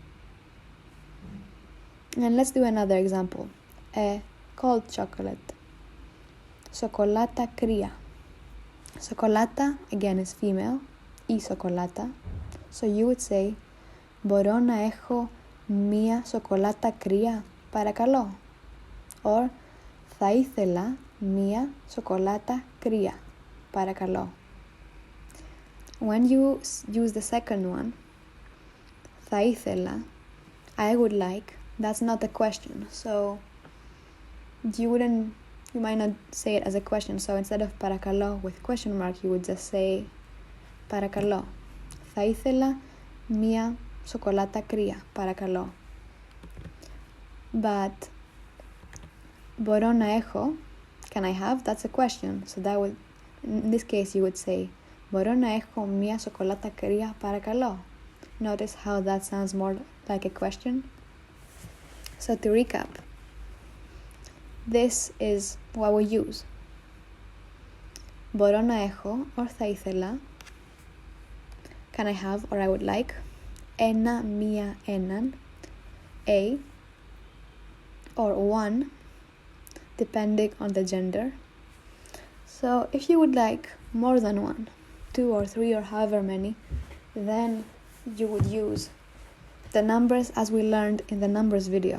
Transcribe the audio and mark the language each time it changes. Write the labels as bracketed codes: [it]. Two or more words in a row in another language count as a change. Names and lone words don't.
[en] And let's do another example. A cold chocolate. [el] Σοκολάτα κρύα. Σοκολάτα, [en] again, is female, [el] η σοκολάτα. [en] So you would say [el] μπορώ να έχω μία σοκολάτα κρύα, παρακαλώ. Or θα ήθελα μία σοκολάτα κρύα, παρακαλώ. [en] When you use the second one, [el] θα ήθελα, [en] I would like, that's not a question. So you might not say it as a question. So instead of παρακαλώ with question mark, you would just say παρακαλώ. [el] Θα ήθελα μία σοκολάτα κρύα, παρακαλώ. But μπορώ να έχω, [en] can I have, that's a question. So that would, in this case you would say [el] μπορώ να έχω μία σοκολάτα κρύα, παρακαλώ. [en] Notice how that sounds more like a question. So to recap, this is what we use. [el] Μπορώ να έχω or θα ήθελα, [en] can I have or I would like, [el] ένα, μία, έναν, [en] a or one, depending on the gender. So if you would like more than one, 2 or 3 or however many, then you would use the numbers as we learned in the numbers video.